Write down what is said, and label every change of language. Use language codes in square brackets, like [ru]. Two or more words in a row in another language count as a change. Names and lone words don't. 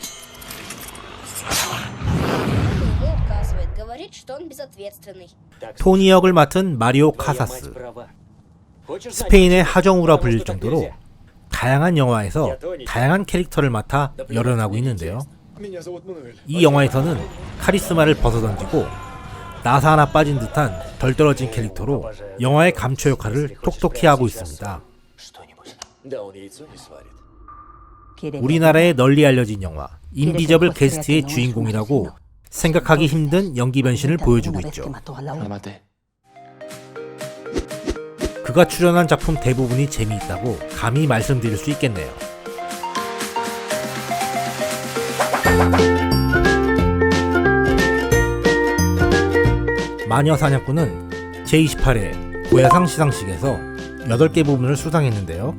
[ko] 토니 역을 맡은 마리오 카사스, 스페인의 하정우라 불릴 정도로 다양한 영화에서 다양한 캐릭터를 맡아 열연하고 있는데요. 이 영화에서는 카리스마를 벗어던지고 나사 하나 빠진 듯한 덜 떨어진 캐릭터로 영화의 감초 역할을 톡톡히 하고 있습니다. [ru] Да он яйцо не сварит. [ko] 우리나라에 널리 알려진 영화 인비저블 게스트의 주인공이라고 생각하기 힘든 연기 변신을 보여주고 있죠. 그가 출연한 작품 대부분이 재미있다고 감히 말씀드릴 수 있겠네요. 마녀 사냥꾼은 제28회 고야상 시상식에서 8개 부문을 수상했는데요.